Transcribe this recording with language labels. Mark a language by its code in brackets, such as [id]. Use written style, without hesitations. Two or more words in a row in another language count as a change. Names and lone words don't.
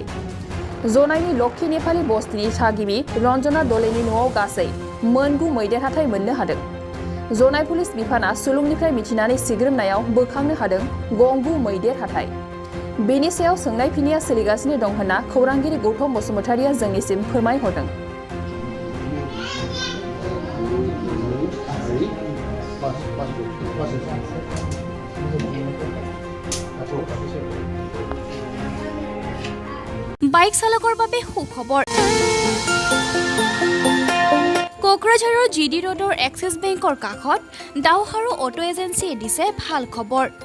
[brx] जनायनि लक्की नेपाली बस्तिनि थागिबि रन्जना दलेनि न'आव गासै मोनगु मैदेर हाथाय मोननो हादों। जनाय पुलिस बिफाना सुलुनिफ्राय मिथिनानै सिग्रोमनायाव बोखांनो हादों गंगु मैदेर हाथाय। बेनि सायाव सोंनाय फिननाया सोलिगासिनो दं होनना खौरांगिरि गौतम बसुमतारिया जोंनिसिम फोरमायहरदों। [as] বাইক চালকৰ বাবে সুখবৰ। কোকৰাঝাৰৰ জিডি ৰোডৰ এক্সিছ বেংকৰ কাষত ডাউহাৰু অটো এজেন্সিয়ে দিছে ভাল খবৰ।